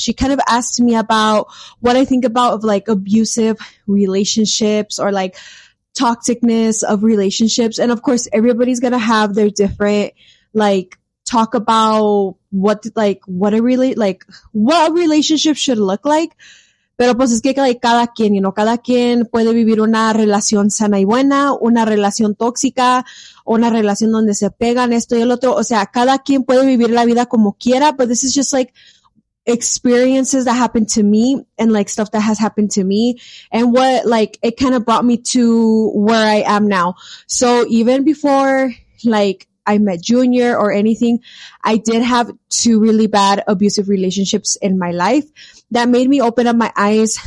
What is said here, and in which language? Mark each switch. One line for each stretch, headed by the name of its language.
English: She kind of asked me about what I think about of like abusive relationships or like toxicness of relationships. And of course, everybody's going to have their different, talk about what a relationship should look like.
Spanish: Pero pues es que cada quien, cada quien puede vivir una relación sana y buena, una relación tóxica, una relación donde se pegan esto y el otro.
English: O sea, cada quien puede vivir la vida como quiera, but this is just like experiences that happened to me and like stuff that has happened to me and what like it kind of brought me to where I am now. So even before like I met Junior or anything, I did have two really bad abusive relationships in my life that made me open up my eyes.